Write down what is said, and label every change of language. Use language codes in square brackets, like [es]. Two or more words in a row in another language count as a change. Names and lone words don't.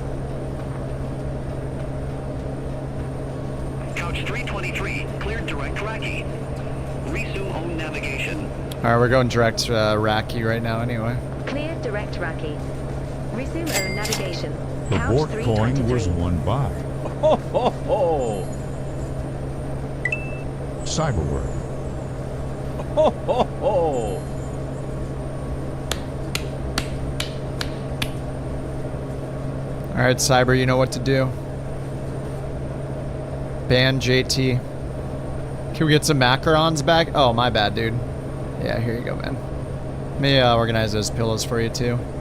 [en] Couch 323, cleared direct Raki. Resume own navigation. Alright, we're going direct Raki right now anyway. Cleared direct Raki. Resume own navigation. The Couch Bork coin 323. was won by Ho ho ho! Cyberwork. Ho ho ho! Alright, Cyber, you know what to do. Ban JT. Can we get some macarons back? Oh, my bad, dude. Yeah, here you go, man. Let me organize those pillows for you, too.